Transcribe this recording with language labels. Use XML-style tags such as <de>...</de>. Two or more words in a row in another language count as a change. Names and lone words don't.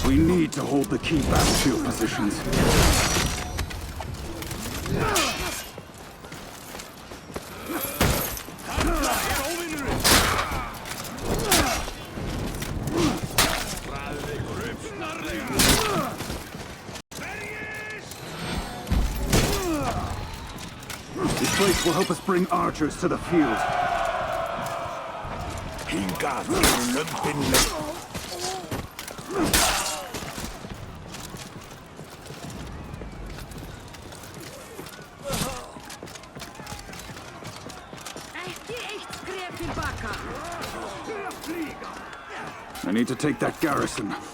<en>We need to hold the key battlefield positions.</en> <is>Þarna óvinurinn! Raðið ykkur upp snarlega! Berjist!</is> <en>This place will help us bring archers to the field.</en> <is>Hingað lömpin!</is> <en>I need to take that garrison.</en>